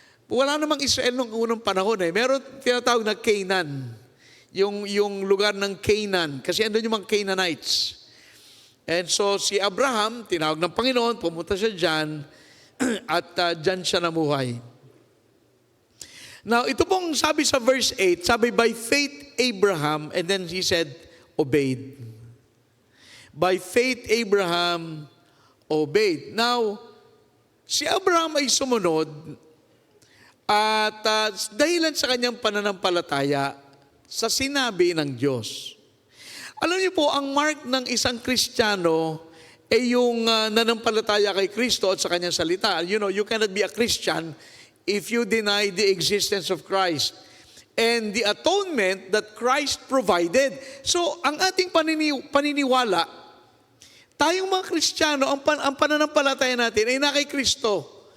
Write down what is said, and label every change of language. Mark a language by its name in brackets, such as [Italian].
[Filipino] Wala namang Israel nung unang panahon Meron tinatawag na Canaan. Yung lugar ng Canaan. Kasi andun yung mga Canaanites. And so si Abraham, tinawag ng Panginoon, pumunta siya dyan at dyan siya namuhay. [English] Now, [Filipino] ito pong sabi sa [English] verse 8, sabi, by faith Abraham, and then he said, obeyed. By faith Abraham obeyed. [Filipino] Now, si Abraham ay sumunod at dahilan sa kanyang pananampalataya sa sinabi ng Diyos. Alam niyo po, ang mark ng isang Kristiyano ay yung nanampalataya kay Kristo at sa kanyang salita. [English] You know, you cannot be a Christian if you deny the existence of Christ and the atonement that Christ provided. [Filipino] So, ang ating paniniwala, tayong mga Kristiyano, ang pananampalataya natin ay na kay Kristo.